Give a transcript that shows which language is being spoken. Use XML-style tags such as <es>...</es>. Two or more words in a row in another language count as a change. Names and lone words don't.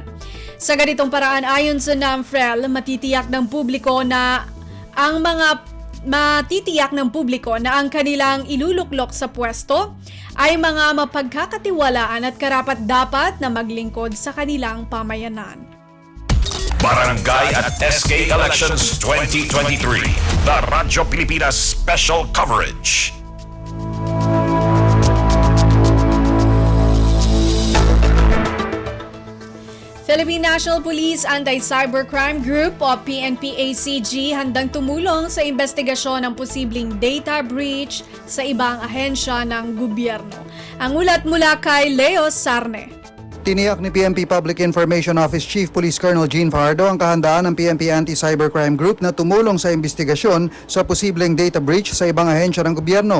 <tl>Sa ganitong paraan, ayon sa NAMFREL, matitiyak ng publiko na ang kanilang iluluklok sa pwesto ay mga mapagkakatiwalaan at karapat-dapat na maglingkod sa kanilang pamayanan. Barangay at SK Elections 2023.</tl> <en>The Radyo Pilipinas Special Coverage.</en> <tl>Philippine National Police Anti-Cybercrime Group o PNP-ACG handang tumulong sa investigasyon ng posibleng data breach sa ibang ahensya ng gobyerno. Ang ulat mula kay Leo Sarne. Tiniyak ni PNP Public Information Office Chief Police Colonel Jean Fajardo ang kahandaan ng PNP Anti-Cybercrime Group na tumulong sa investigasyon sa posibleng data breach sa ibang ahensya ng gobyerno.</tl>